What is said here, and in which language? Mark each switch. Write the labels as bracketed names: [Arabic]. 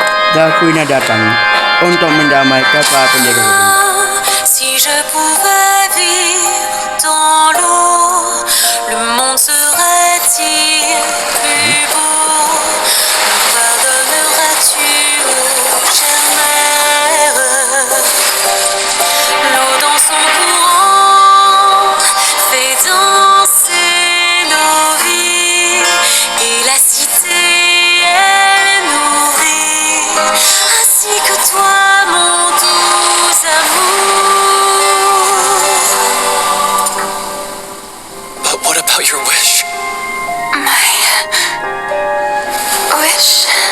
[Indonesian] Dah Furina datang untuk mendamaikan para penjaga kebun. [French] Si je pouvais vivre dans l'eau, le monde serait-il plus beau? Me pardonneras-tu, chère mère? L'eau dans son courant fait danser nos vies, et la cité elle nourrit, ainsi que toi mon doux amour. [English] But what about your wish? My wish.